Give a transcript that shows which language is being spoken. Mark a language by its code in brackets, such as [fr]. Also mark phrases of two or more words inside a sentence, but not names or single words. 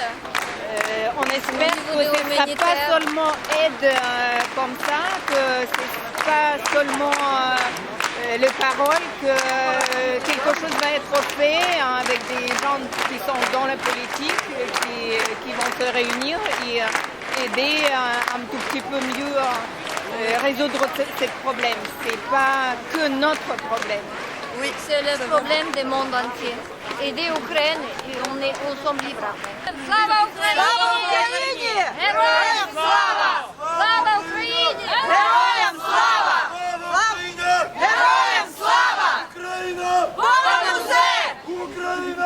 [fr] On espère que ce ne sera pas seulement aide comme ça, que ce n'est pas seulement les paroles, que quelque chose va être fait avec des gens qui sont dans la politique, qui vont se réunir et aider un tout petit peu mieux résoudre ce problème. Ce n'est pas que notre problème. Oui, c'est le problème du monde entier. Aider l'Ukraine et on sommes libres. [uk] Слава Україні! Героям слава! Слава Україні! Героям слава! Героям слава! Україна! Понад усе! Україна!